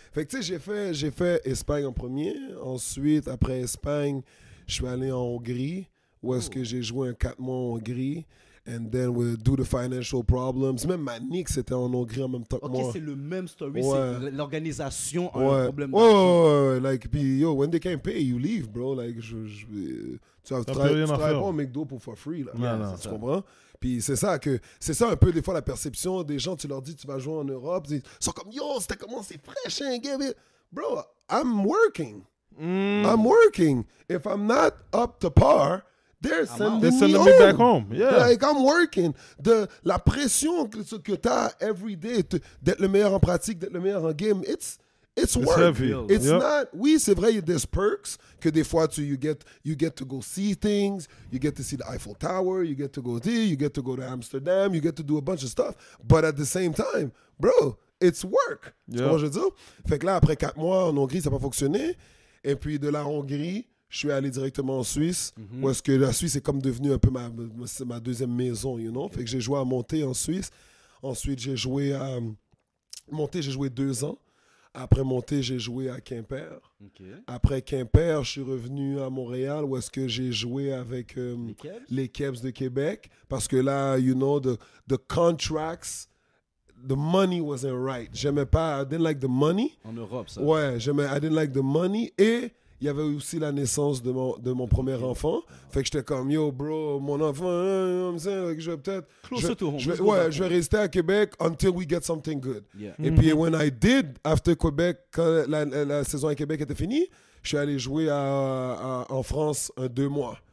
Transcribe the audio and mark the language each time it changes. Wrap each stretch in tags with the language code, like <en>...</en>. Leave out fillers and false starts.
<fr>Fait que tu sais, j'ai fait Espagne en premier. Ensuite, après Espagne, je suis allé en Hongrie, où est-ce que j'ai joué un 4 mois en Hongrie.</fr> <en>And then, due to financial problems,</en> <fr>même Manix était en Hongrie en même temps que moi. Ok, c'est le même story. C'est l'organisation a un problème d'argent.</fr> <en>Like, puis yo, when they can't pay, you leave, bro.</en> <fr>Like, tu travailles pas au McDo pour</fr> <en>for free,</en> <fr>là. Non, tu comprends? Puis c'est ça un peu des fois la perception des gens. Tu leur dis tu vas jouer en Europe, ils sont comme yo, c'était comment, c'est fraîche, hein, bro.</fr> <en>I'm working. I'm working. If I'm not up to par, they're sending me back home. Yeah. Like, I'm working.</en> <fr>La pression que tu as</fr> <en>every day</en> <fr>d'être le meilleur en pratique, d'être le meilleur en game, it's</fr> <en>It's It's work. heavy. It's Yep. not.</en> <fr>Oui, c'est vrai, il y a des perks que des fois</fr> <en>you get to go see things, you get to see the Eiffel Tower, you get to go there, you get to go to Amsterdam, you get to do a bunch of stuff. But at the same time, bro, it's work.</en> <fr>Tu vois ce que je veux dire? Fait que là, après 4 mois en Hongrie, ça n'a pas fonctionné. Et puis de la Hongrie, je suis allé directement en Suisse, où est-ce que la Suisse est comme devenue un peu ma deuxième maison,</fr> <en>you know?</en> <fr>Fait que j'ai joué à Monté en Suisse. Ensuite, j'ai joué à Monté, j'ai joué 2 ans. Après Monté, j'ai joué à Quimper. Ok. Après Quimper, je suis revenu à Montréal où est-ce que j'ai joué avec les Kebs de Québec. Parce que là,</fr> <en>you know, the contracts, the money wasn't right.</en> <fr>J'aimais pas,</fr> <en>I didn't like the money.</en> <fr>En Europe, ça.</fr> <en>Ouais, I didn't like the money.</en> <fr>Et il y avait aussi la naissance de mon premier enfant. Fait que j'étais comme, yo, bro, mon enfant, je vais peut-être...</fr> <en>Closer to home.</en> <fr>Je vais,</fr> <en>Let's go back</en> <fr>je vais rester à Québec</fr> <en>until we get something good. Yeah.</en> <fr>Et puis,</fr> <en>when I did, after Québec,</en> <fr>quand la saison à Québec était finie, je suis allé jouer en France 2 mois.</fr>